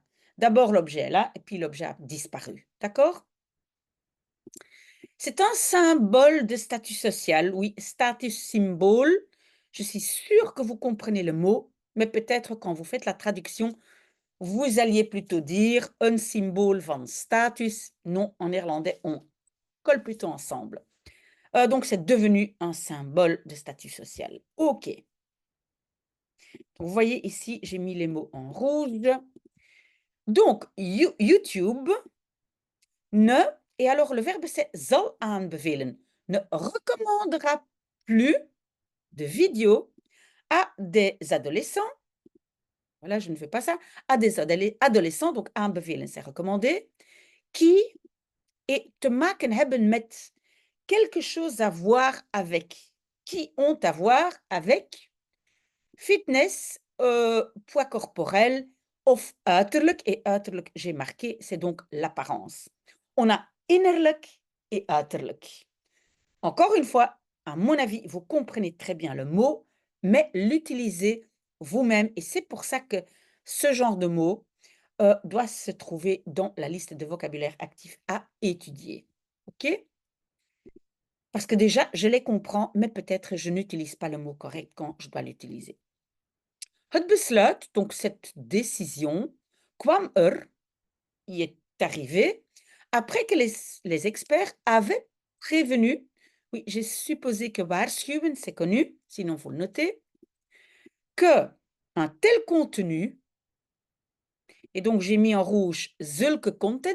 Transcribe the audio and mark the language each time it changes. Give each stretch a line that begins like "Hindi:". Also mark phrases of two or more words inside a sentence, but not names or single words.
French: D'abord l'objet est là et puis l'objet a disparu. D'accord? C'est un symbole de statut social, oui,
Dutch: status symbole.
French: Je suis sûre que vous comprenez le mot, mais peut-être quand vous faites la traduction, vous alliez plutôt dire un symbole
Dutch: van status.
French: Non, en néerlandais, on colle plutôt ensemble. Donc, c'est devenu un symbole de statut social. OK. Vous voyez ici, j'ai mis les mots en rouge. Donc, YouTube ne, et alors le verbe c'est
Dutch: zal aanbevelen,
French: ne recommandera plus de vidéos à des adolescents. Voilà, je ne fais pas ça. À des adolescents, donc aanbevelen, c'est recommandé, qui
Dutch: te maken hebben met
French: quelque chose à voir avec, qui ont à voir avec fitness, poids corporel
Dutch: of uiterlijk.
French: Et uiterlijk, j'ai marqué, c'est donc l'apparence. On a innerlijk et uiterlijk. Encore une fois, à mon avis, vous comprenez très bien le mot, mais l'utilisez vous-même. Et c'est pour ça que ce genre de mot doit se trouver dans la liste de vocabulaire actif à étudier. OK? Parce que déjà, je les comprends, mais peut-être je n'utilise pas le mot correct quand je dois l'utiliser.
Dutch: Het besluit,
French: donc cette décision, kwam y est arrivé après que les experts avaient prévenu, oui, j'ai supposé que waarschuwen, c'est connu, sinon vous le notez, que un tel contenu, et donc j'ai mis en rouge
Dutch: zulke content.